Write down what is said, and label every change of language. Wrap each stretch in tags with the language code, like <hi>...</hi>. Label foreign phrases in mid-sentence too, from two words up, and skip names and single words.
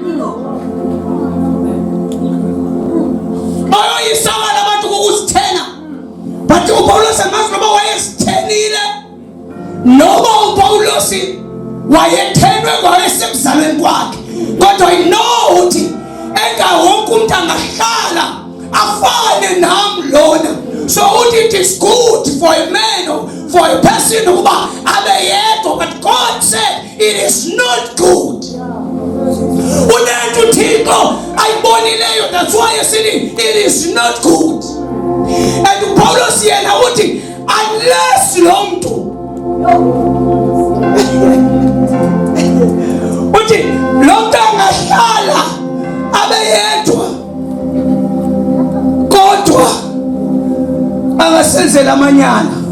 <xh>Bayoyisaba labantu ukuzithena. But uPaulos amazi noba wayezithenile noma uPaulos wayethenwe kwayesemzalweni kwakhe. Kodwa</xh> <en>I know</en> <xh>ukuthi engawonke umuntu angahlala afane nami lona.</xh> <en>So it is good for a man or for a person</en> <xh>ukuba abe yedwa,</xh> <en>but God said it is not good.</en> <xh>Unento uThixo ayibonileyo,</xh> <en>that's why you see it is not good.</en> <xh>And Paulos yena uthi unless lo muntu uthi lo muntu angahlala abe yedwa kodwa angasenzela amanyana.</xh>